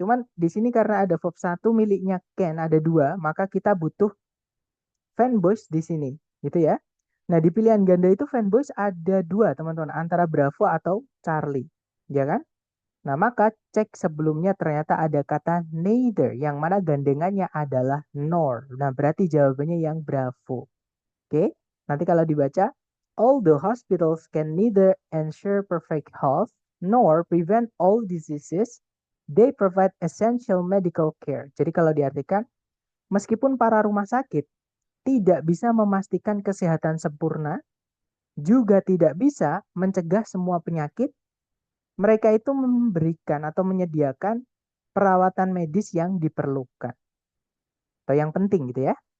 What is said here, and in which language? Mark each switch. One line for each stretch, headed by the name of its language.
Indonesian: Cuman di sini karena ada verb 1 miliknya can, ada dua, maka kita butuh fanboys di sini, gitu ya. Nah, di pilihan ganda itu fanboys ada dua, teman-teman, antara Bravo atau Charlie, ya kan? Nah, maka cek sebelumnya ternyata ada kata neither, yang mana gandengannya adalah nor. Nah, berarti jawabannya yang Bravo. Oke, nanti kalau dibaca,
English: although hospitals can neither ensure perfect health nor prevent all diseases, they provide essential medical care.
Indonesian: Jadi kalau diartikan, meskipun para rumah sakit tidak bisa memastikan kesehatan sempurna, juga tidak bisa mencegah semua penyakit, mereka itu memberikan atau menyediakan perawatan medis yang diperlukan atau yang penting gitu ya.